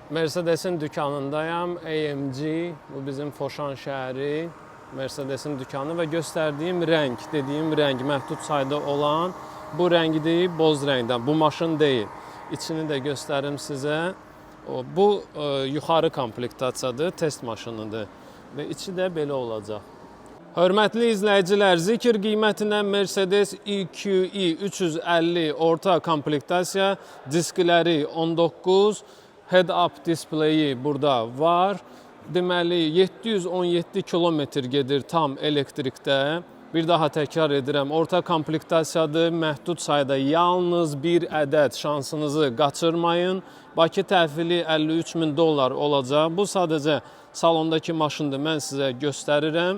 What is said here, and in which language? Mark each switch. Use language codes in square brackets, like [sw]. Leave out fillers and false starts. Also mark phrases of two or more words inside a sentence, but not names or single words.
[az] Mercedes'in dükanındayım. AMG, bu bizim Foşan şəhəri. [tr] Mercedes'in dükanı ve gösterdiğim renk, dediğim renk [az] məhdud sayda olan bu [tr] rengi değil, [az] boz renkdən. [tr] Bu maşın değil. İçini de gösterim size. [az] Bu yuxarı komplektasiyadır, test maşınıdır ve içi de belə olacaq. Hörmətli izləyicilər, zikir qiymətinə Mercedes EQE 350 orta komplektasiya, diskləri 19, head-up displeyi burada var. Deməli 717 kilometr gedir tam elektrikdə. Bir daha təkrar edirəm, orta komplektasiyadır, məhdud sayda yalnız bir ədəd, şansınızı qaçırmayın. Bakı təhvili 53.000 dollar olacaq. Bu sadəcə salondakı maşındır, mən sizə göstərirəm.